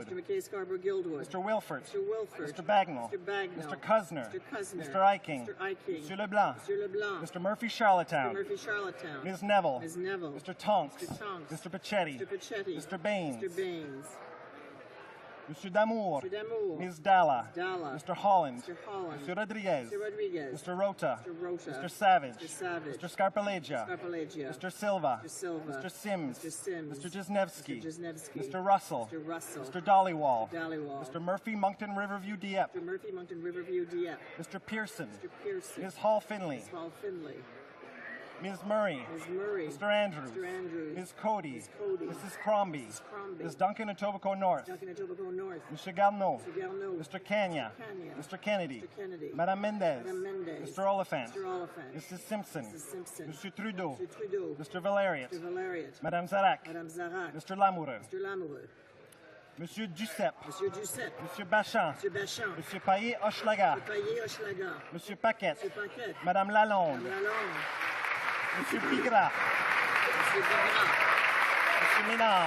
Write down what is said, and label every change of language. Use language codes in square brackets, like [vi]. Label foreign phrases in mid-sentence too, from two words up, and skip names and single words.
[en] Mr. Wilford. Mr. Bagnall. Mr. Cuzner. Mr. Eiking. Mr. Leblanc. Mr. Murphy-Charlottetown. Ms. Neville. Mr. Tonks. Mr. Pachetti. Mr. Baines. Mr. Damour. Ms. Dalla. Mr. Holland. Mr. Rodriguez. Mr. Rota. Mr. Savage. Mr. Scarpalegia. Mr. Silva. Mr. Sims. Mr. Jesnevsky. Mr. Russell. Mr. Dollywall. Mr. Murphy, Moncton, Riverview, Dieppe. Mr. Pearson. Ms. Hall Finley. Ms. Murray. Mr. Andrews. Ms. Cody. Mrs. Crombie. Ms. Duncan Etobicoke North. Mr. Garneau. Mr. Kanya. Mr. Kennedy. Madame Mendez. Mr. Oliphant. Mrs. Simpson. Mr. Trudeau. Mr. Valeriot. Madame Zarak. Mr. Lamoureux. Monsieur Duceppe. Monsieur Bachand. Monsieur Payet-Hochelaga. Monsieur Paquette. Madame Lalonde. Monsieur Bigra. Monsieur Ménard.